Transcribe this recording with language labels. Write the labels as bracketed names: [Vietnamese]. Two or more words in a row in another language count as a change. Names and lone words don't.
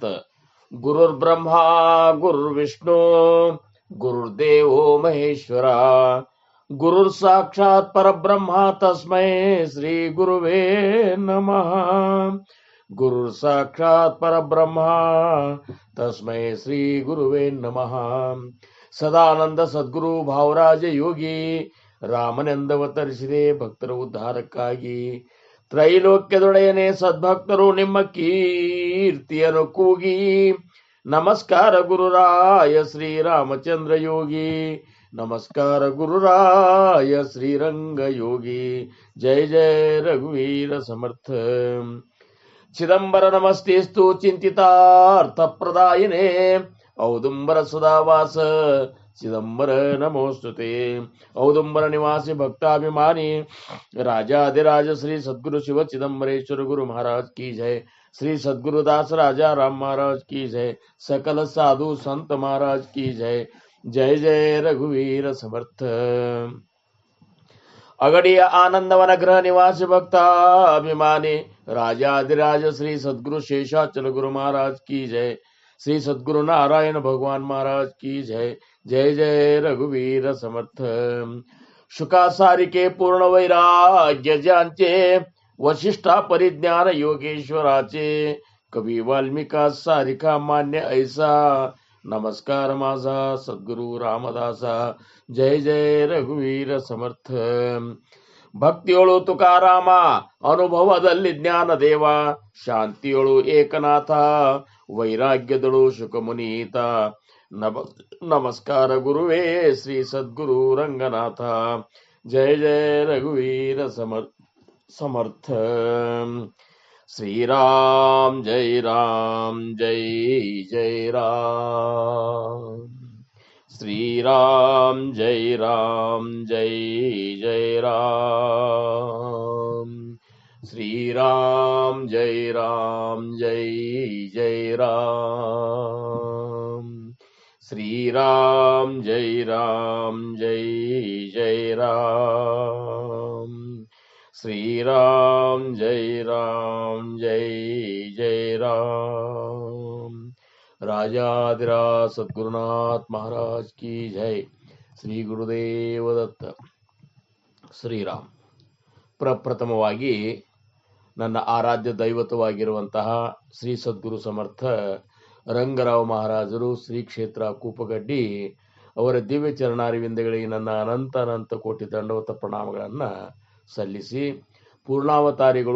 [Sanskrit] गुरुर्ब्रह्मा गुरुर्विष्णु गुरुर्देवो महेश्वरा गुरुर साक्षात परब्रह्मा तस्मै श्री गुरुवे नमः. गुरुर साक्षात परब्रह्मा तस्मै श्री गुरुवे नमः. [Kannada] ಸದಾನಂದ ಸದ್ಗುರು ಭಾವರಾಜ ಯೋಗಿ ರಾಮನೆಂದವತರಿಸಿದೆ ಭಕ್ತರ ಉದ್ಧಾರಕ್ಕಾಗಿ. ತ್ರೈಲೋಕ್ಯದೊಡೆಯನೆ ಸದ್ಭಕ್ತರು ನಿಮ್ಮ ಕೀರ್ತಿಯನ್ನು ಕೂಗಿ. ನಮಸ್ಕಾರ ಗುರುರಾಯ ಶ್ರೀರಾಮಚಂದ್ರ ಯೋಗಿ. ನಮಸ್ಕಾರ ಗುರುರಾಯ ಶ್ರೀರಂಗ ಯೋಗಿ. ಜಯ ಜಯ ರಘುವೀರ ಸಮರ್ಥ. [Sanskrit] ಚಿದಂಬರ ನಮಸ್ತೆಸ್ತು ಚಿಂತಿತಾರ್ಥ ಪ್ರದಾಯಿನೇ ಔದುಂಬರ ಸದಾವಾಸ ಚಿದಂಬರ ನಮೋಸ್ತುತೆ. [Kannada] ಔದುಂಬರ ನಿವಾಸಿ ಭಕ್ತಾಭಿಮಾನಿ [Hindi] राजाधिराज श्री सद्गुरु शिव चिदंबरेश्वर गुरु महाराज की जय. श्री सद्गुरुदास राजा राम महाराज की जय. सकल साधु संत महाराज की जय. [Marathi] जय जय रघुवीर समर्थ. [Hindi] अगड़िया आनंदवन गृह निवासी भक्ताभिमानी राजाधिराज श्री सद्गुरु शेषाचल गुरु महाराज की जय. श्री सद्गुरु नारायण भगवान महाराज की जय. [Marathi] जय जय रघुवीर समर्थ. शुका सारिके पूर्ण वैराग्य ज्यांचे वशिष्ठा परिज्ञान योगेश्वराचे कवी वाल्मिका सारिका मान्य ऐसा नमस्कार माझा सद्गुरु रामदासा. जय जय रघुवीर समर्थ. [Kannada] ಭಕ್ತಿಯೊಳು ತುಕಾರಾಮ ಅನುಭವದಲ್ಲಿ ಜ್ಞಾನ ದೇವ. ಶಾಂತಿಯೊಳು ಏಕನಾಥ ವೈರಾಗ್ಯದಳು ಶುಕಮುನೀತ. ನಮಸ್ಕಾರ ಗುರುವೇ ಶ್ರೀ ಸದ್ಗುರು ರಂಗನಾಥ. ಜಯ ಜಯ ರಘುವೀರ ಸಮರ್ಥ. [Hindi] श्रीराम जय राम जय जय राम. श्रीराम जय जय राम. श्रीराम जय जय राम. श्रीराम जय जय राम. श्रीराम जय जय राम. राजाधिराज सद्गुरुनाथ महाराज की जय. [Kannada] ಶ್ರೀ ಗುರುದೇವ ದತ್ತ. ಶ್ರೀರಾಮ್. ಪ್ರಪ್ರಥಮವಾಗಿ ನನ್ನ ಆರಾಧ್ಯ ದೈವತವಾಗಿರುವಂತಹ ಶ್ರೀ ಸದ್ಗುರು ಸಮರ್ಥ ರಂಗರಾವ್ ಮಹಾರಾಜರು ಶ್ರೀ ಕ್ಷೇತ್ರ ಕೂಪಗಡ್ಡಿ ಅವರ ದಿವ್ಯ ಚರಣಾರವಿಂದಗಳಿಗೆ ನನ್ನ ಅನಂತ ಕೋಟಿ ದಂಡವತ ಪ್ರಣಾಮಗಳನ್ನು ಸಲ್ಲಿಸಿ, ಪೂರ್ಣಾವತಾರಿಗಳು